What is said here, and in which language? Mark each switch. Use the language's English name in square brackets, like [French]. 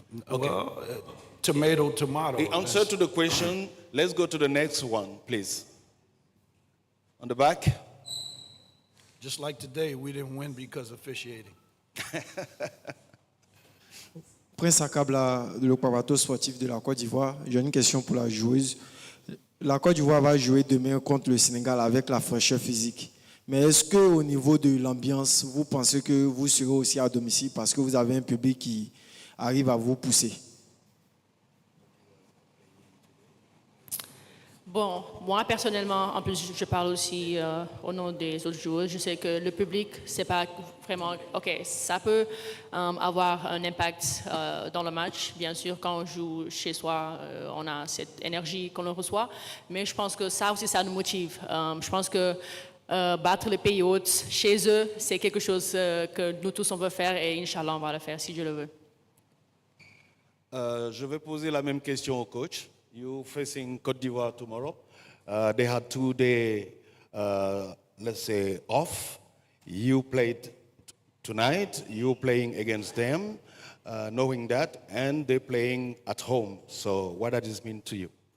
[English] Okay. Well, tomato. The answer to the question, let's go to the next one, please. On the back. Just like today, we didn't win because of officiating. [French] Prince Akabla de l'Okwabato sportif de la Côte d'Ivoire, j'ai une question pour la joueuse. La Côte d'Ivoire va jouer demain contre le Sénégal avec la fraîcheur physique. Mais est-ce qu'au niveau de l'ambiance, vous pensez que vous serez aussi à domicile parce que vous avez un public qui arrive à vous pousser? Bon, moi personnellement, en plus je parle aussi au nom des autres joueurs, je sais que le public, c'est pas vraiment, ok, ça peut avoir un impact dans le match, bien sûr, quand on joue chez soi, on a cette énergie qu'on reçoit, mais je pense que ça aussi, ça nous motive. Je pense que battre les pays hôtes chez eux, c'est quelque chose que nous tous on veut faire et Inch'Allah, on va le faire si Dieu le veut. Je vais poser la même question au coach. [English] You facing Côte d'Ivoire tomorrow. They had 2 day, let's say, off. You played tonight. You playing against them, knowing that, and they're playing at home. So what does this mean to you?